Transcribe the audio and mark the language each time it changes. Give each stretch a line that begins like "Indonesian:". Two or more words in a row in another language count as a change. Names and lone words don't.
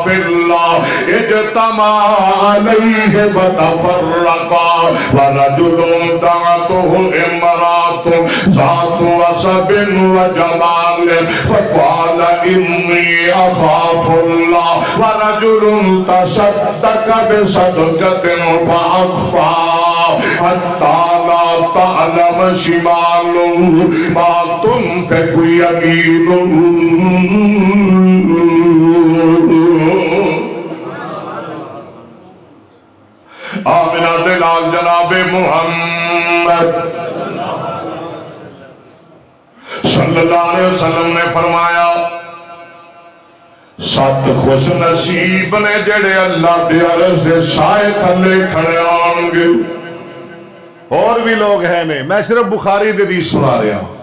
Arabic: في الله اجتمعا عليه وتفرقا ورجل دعته امرأة ذات وصب وجمال فقال إني أخاف الله ورجل تصدق بصدقة فأخفى حتى لا تعلم شماله ما تنفق يمينه۔
Punjabi: آمینہ دلال جناب محمد
Arabic: صلی اللہ علیہ وسلم
Punjabi: نے فرمایا سات خوش نصیب نے جڑے اللہ دے عرش دے سائے تھلے کھڑے آن گے۔ اور بھی لوگ ہیں نے، میں صرف بخاری دے دی سنا رہا ہوں۔